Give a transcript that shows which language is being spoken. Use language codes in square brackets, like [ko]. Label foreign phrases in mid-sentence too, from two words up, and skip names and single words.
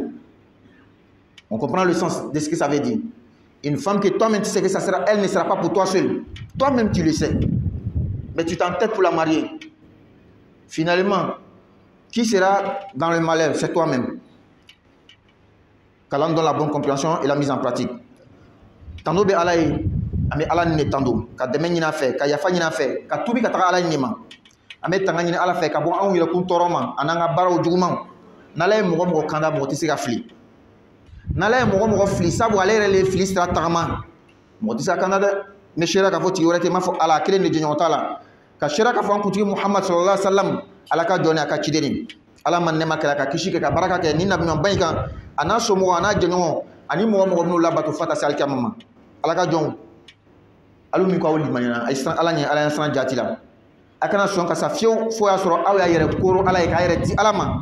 [fr] On comprend le sens de ce que ça veut dire. Une femme que toi-même tu sais que ça sera, elle ne sera pas pour toi seul. Toi-même tu le sais. Mais tu t'entêtes pour la marier. Finalement, qui sera dans le malheur? C'est toi-même. Qu'Allah donne la bonne compréhension et la mise en pratique. [bm] Tando be ala ye, ame ala ne tando. Ka deme nyina fe, ka yafa nyina fe, ka tubi ka taga ala nyima. Ame tanga nyina ala fe, ka bon anw yɛrɛ kun tɔɔrɔ ananga baraw juguman. N'ala ye mɔgɔ mɔgɔ kanda mɔgɔ tɛ se ka fili. N'ala ye mɔgɔ mɔgɔ fili sabu ale yɛrɛ le fili sira tagama. Mɔgɔ tɛ se ka kanda dɛ. Ne sera k'a fɔ tigi wɛrɛ tɛ m'a fɔ ala kelen de jɛɲɔgɔn t'a la. Ka sera k'a fɔ an kuntigi Muhammad [ar] صلى الله عليه وسلم [bm] ala ka jɔn ni a ka ciden. Ala ma nɛma kɛra ka kisi kɛ ka baraka kɛ ni nabiɲuman ba in kan a n'a somɔgɔ a n'a jɛɲɔgɔn ani mɔgɔ mɔgɔ minnu labato fo ka taa se alikiyama ma. Ala ka jɔnw alu min ko aw limaniya ala ɲɛ ala siran jati la a kana sɔn ka sa fiyewu fo y'a sɔrɔ aw y'a yɛrɛ koro ala ye k'a yɛrɛ di ala ma.